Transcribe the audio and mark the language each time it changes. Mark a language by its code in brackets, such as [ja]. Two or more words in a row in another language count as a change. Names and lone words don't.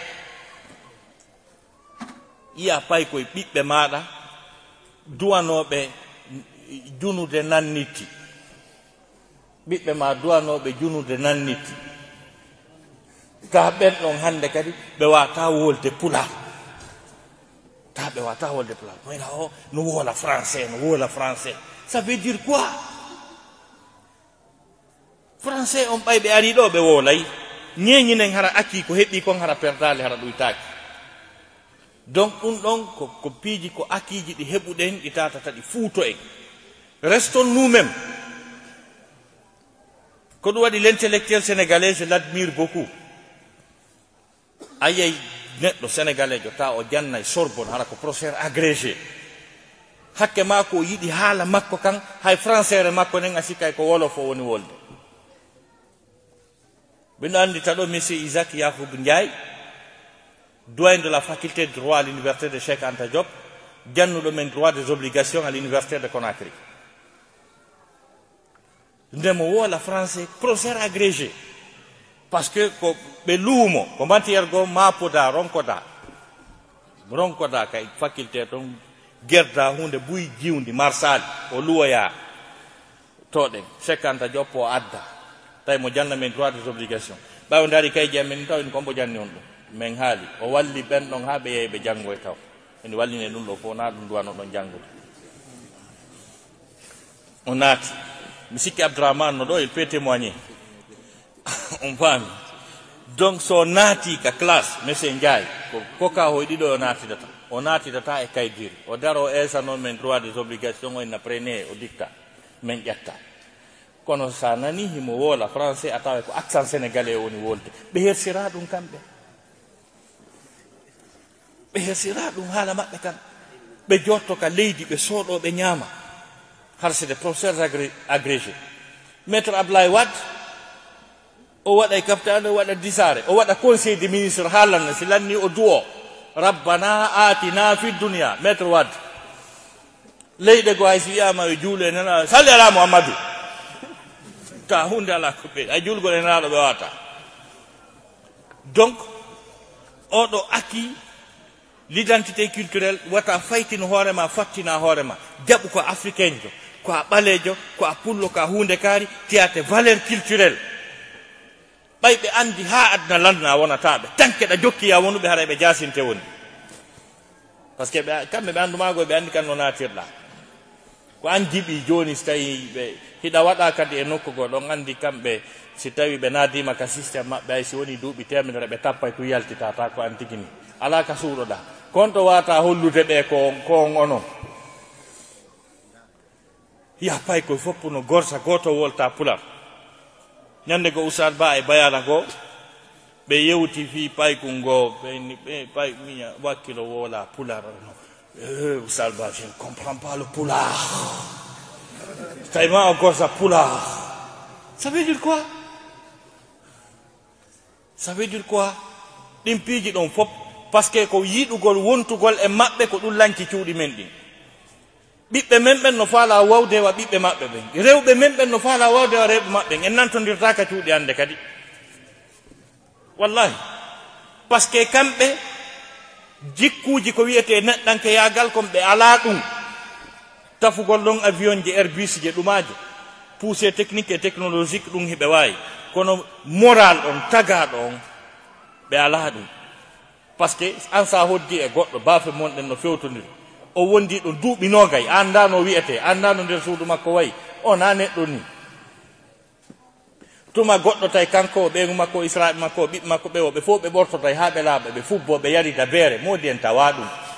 [ff] iya pay koye ɓiɓɓe maɗa duwanoɓe junude nanniti ɓiɓɓe ma duwanoɓe junude nanniti ta ɓen ɗon hannde kadi ɓe wata wolde pulaar ta ɓe wata wolde pulaar moyna o no wola français no wola français [fr] ça veut dire quoi [ff] français on ɓay ɓe ari ɗo ɓe wolay ñeñinen hara acci ko heɓɓi kon hara perdale hara ɗoytaki donc ɗum ɗon ko piiji ko akiji ɗi heɓuɗen ɗi tatata ɗi fuuto [fr] en restons nous-mêmes [ff] ko ɗum waɗi [fr] l'intellectuel sénégalais je l'admire beaucoup [ff] ayey neɗɗo sénégalais jo ta o jannay Sorbonne hara ko [fr] professeur agrégé [ff] hakke makko o yiɗi haala makko kan hay français re makko nen a sikkay ko wolof o woni wolde ɓino andita ɗo monsieur Isaac Yacoub Ndiaye [fr] doyen de la faculté de droit à l'université de Cheikh Anta Diop [ff] jannuɗo men [fr] droit des obligations à l'université de Conakry [ff] ndemo wola [fr] français professeur agrégé parce que [ff] ko ɓe luumo ko matiére go mapoda ronkoda kay faculté ton gerda hunde buy jiwdi marsali o luwoya toɗen Cheikh Anta Diop o adda tawi mo janna men [fr] droit des obligations [ff] ɓawo daari kay jamen taw en kombo janni on ɗum min haali o walli ɓen ɗon ha ɓe yeey ɓe janngoy taw ene walline ɗum ɗo fof na ɗum duwano ɗon janngude o naati mi sikki Abdourahmane no ɗo [fr] il peut témoigner [ff] on faami donc so naati ka classe monsieur Ndiaye ko koka hoyɗiɗo o naatidata e kaydiri o daro esa noon men [fr] droit des obligations [ff] o [fr] en apprenait [ff] o dicta min ƴetta kono sa nani himo woola français a tawa ko [fr] accent sénégalais [ff] woni wolde ɓe hersira ɗum kamɓe ɓe hersira ɗum haala maɓɓe kan ɓe jotto ka leydi ɓe sooɗo ɓe ñaama har [fr] c'est des professeurs agrégés [ff] maître Ablaye Wade o waɗa e capitane o waɗa disare o waɗa [fr] conseil des ministres [ff] haalanno si lanni o duwo [ar] ربنا آتنا في الدنيا [ff] maître Wade leyɗe go hay si wiyama yo juule nana salli ala Mouhammadou ta hunde ala ko ɓe ay julgol e nanaɗo ɓe wata donc oɗo [fr] acquis l'identité culturelle [ff] wata faytino hoorema fattina hoorema jaɓu ko africain jo ko a ɓalejo ko a pullo ko a hunde kaari tiyate [fr] valeur culturelle [ff] ɓay ɓe andi ha adna landna wonataɓe tanke ɗa jokkiya wonuɓe hara ɓe jasinte woni [fr] par ce que [ff] kamɓe ɓe andumago ɓe andi kan no natirɗa ko an jiɓi joni so tawi ɓe hiɗa waɗa kadi e nokkugo ɗon andi kamɓe si tawi ɓe nadima ka systéme maɓɓe ay si woni duuɓi temedere ɓe tappay ko yaltitata ko an tigini ala ka suuɗoɗa kon to wata hollude ɓe ko on onon ya pay koye foppu no gorsa goto wolta pular ñande go Oustad Ba e bayana go ɓe yewti fi paykul ngo ɓe pay miña wakkilo wola pular Oustad Ba [fr] je ne comprends pas le pular [ff] tawi ma o gorsa pular [fr] ça veut dire quoi ça veut dire quoi [ff] ɗin piiji ɗon fop [fr] par ce que [ff] ko yiɗugol wontugol e maɓɓe ko ɗum lanci cuuɗi men ɗin ɓiɓɓe men ɓen no faala wawde wa ɓiɓɓe maɓɓe ɓen rewɓe men ɓen no faala wawde wa rewɓe maɓɓe en nantodirta ka cuuɗi hannde kadi wallahi par [fr] ce que [ff] kamɓe jikkuuji ko wiyete neɗɗanke yaagal kon ɓe alaa ɗum tafugol ɗon avion ji Airbus je ɗumaje [fr] poussé technique et technologique [ff] ɗum hiɓe waawi kono moral on tagaɗo on ɓe alaa ɗum [fr] par ce que [ff] an sa hoddi e goɗɗo baafe monɗen no fewtodiri o wondi ɗo duuɓi nogay anda no wiyete anda no nder suudu makko wayi on ha neɗɗo ni tuma goɗɗo tay kanko o ɓeygu makko israɓe makko o ɓiɓɓe makko ɓe o ɓe fof ɓe ɓortotay ha ɓe laaɓa ɓe fubbo ɓe yarida beere modi en tawa ɗum